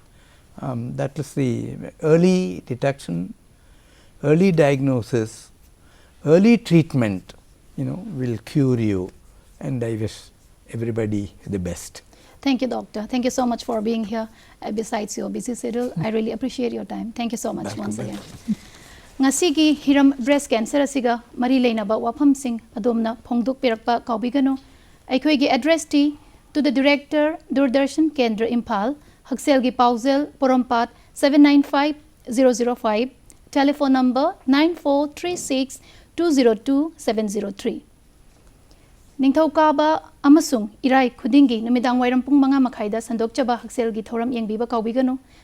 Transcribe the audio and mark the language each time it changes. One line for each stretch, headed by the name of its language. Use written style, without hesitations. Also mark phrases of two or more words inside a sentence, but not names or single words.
English: That is the early detection, early diagnosis, early treatment, will cure you, and I wish everybody the best. Thank you, Doctor. Thank you so much for being here. Besides your busy schedule, I really appreciate your time. Thank you so much once again.
Manipuri: Ngasigi hiram breast cancer asiga mari leinaba wafam sing adomna phongduk pirakpa kaubigano. Aikhoigi address ti
English: to the Director, Doordarshan Kendra Imphal, HAKSHELGI PAOJEL, Porompat 795005, telephone number 9436202703.
Manipuri: Ningthokaba amasung irai khudingi numidang wairam pung manga makhaida sandokchaba HAKSHELGI thoram yengbiba kaubigano.